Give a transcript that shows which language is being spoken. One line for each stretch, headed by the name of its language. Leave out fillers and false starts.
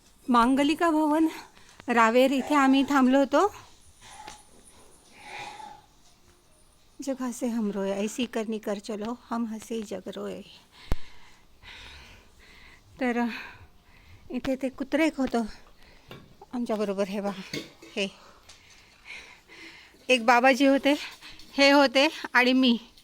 Marathi: मांगलिका भवन रावेर इथे आम्ही थांबलो होतो.
Hindi: जग हसे हम रोए ऐसी करनी कर चलो हम हसे जग रोए.
Marathi: तर इथे ते कुत्रे एक होतं आमच्याबरोबर. हे बघा, हे एक बाबाजी होते, हे होते आणि मी.